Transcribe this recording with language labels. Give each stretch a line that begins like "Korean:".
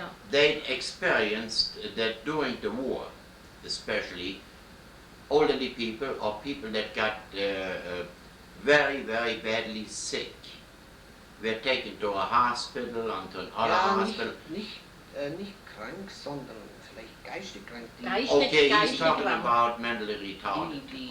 English: They experienced that during the war, especially, elderly people or people that got very, very badly sick were taken to a hospital and to another hospital.
German: Nicht krank, sondern vielleicht geistig krank.
English: Okay, he's talking about mentally retarded.